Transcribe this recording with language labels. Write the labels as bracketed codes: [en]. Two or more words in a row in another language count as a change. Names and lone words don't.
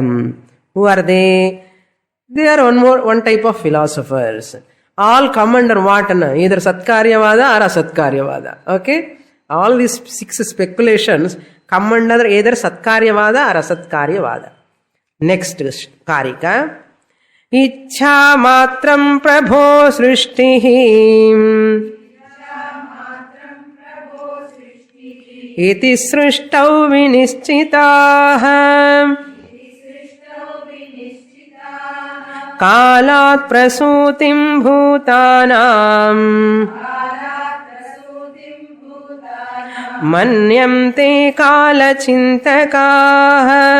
[en] Who are they? They are one type of philosophers. All come under what? Either Satkaryavada or Asatkaryavada. Okay? All these 6 speculations come under either Satkaryavada or Asatkaryavada. [sa] Next Karika. Ichha matram prabho srishtihi iti srishtau vinishtitah kalat prasutim bhutanam manyante kalachintakah.